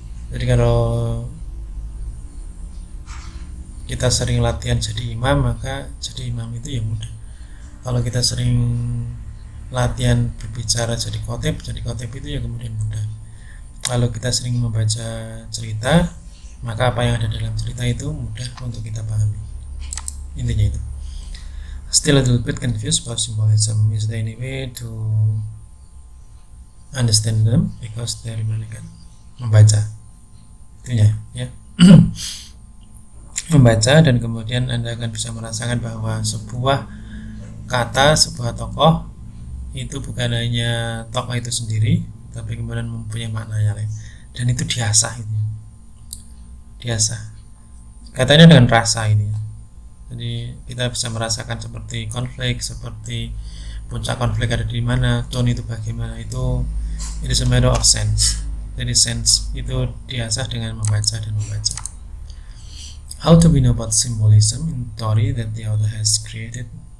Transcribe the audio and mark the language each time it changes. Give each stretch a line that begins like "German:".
Indonesian: Jadi kalau kita sering latihan jadi imam, maka jadi imam itu ya mudah. Kalau kita sering latihan berbicara jadi khotib itu ya kemudian mudah. Kalau kita sering membaca cerita, maka apa yang ada dalam cerita itu mudah untuk kita pahami. Intinya itu.
English: Still a little bit confused about symbolism. Is there any way to understand them? Because they remain
Indonesian: kan membaca, itunya ya. Membaca, dan kemudian Anda akan bisa merasakan bahwa sebuah kata, sebuah tokoh itu bukan hanya tokoh itu sendiri, tapi kemudian mempunyai makna yang lain, dan itu diasah itu. diasah. Kaitannya dengan rasa ini. Jadi kita bisa merasakan seperti konflik, seperti puncak konflik ada di mana, tone itu bagaimana, itu
English: it is a matter of sense.
Indonesian: Jadi sense itu diasah dengan membaca dan membaca.
English: How do we know about symbolism in story that the author has created?